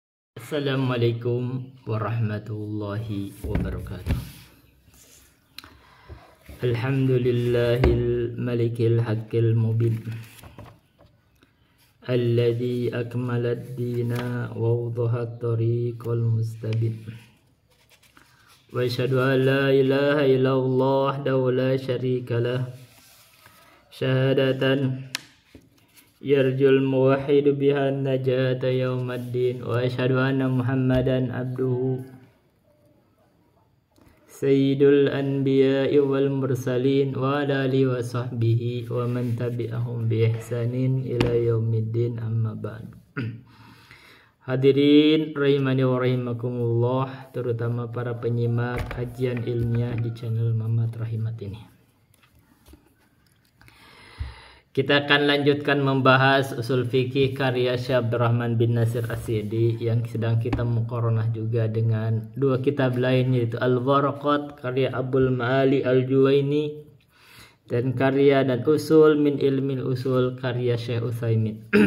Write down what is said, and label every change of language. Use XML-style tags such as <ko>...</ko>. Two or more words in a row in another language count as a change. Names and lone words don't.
<ar>السلام عليكم ورحمة الله وبركاته. الحمد لله الملك الحق المبين الذي أكمل الدين ووضح الطريق المستبين. وأشهد أن لا إله إلا الله وحده لا شريك له شهادة يرجو الموحد بها النجاة يوم الدين. وأشهد أن محمدا عبده سيد الأنبياء والمرسلين وعلى آله وصحبه ومن تبعهم بإحسان إلى يوم الدين أما بعد. حاضرين رحمني ورحمكم الله,</ar> <id>terutama para penyimak kajian ilmiah di channel Mamat Rahimat ini. Kita akan lanjutkan membahas usul fikih karya Syekh Abdurrahman bin Nasir As-Sa'di yang sedang kita muqaranah juga dengan dua kitab lain, yaitu Al-Waraqat karya Abul Ma'ali Al-Juwaini dan karya dan usul min ilmil usul karya Syekh Utsaimin.</id>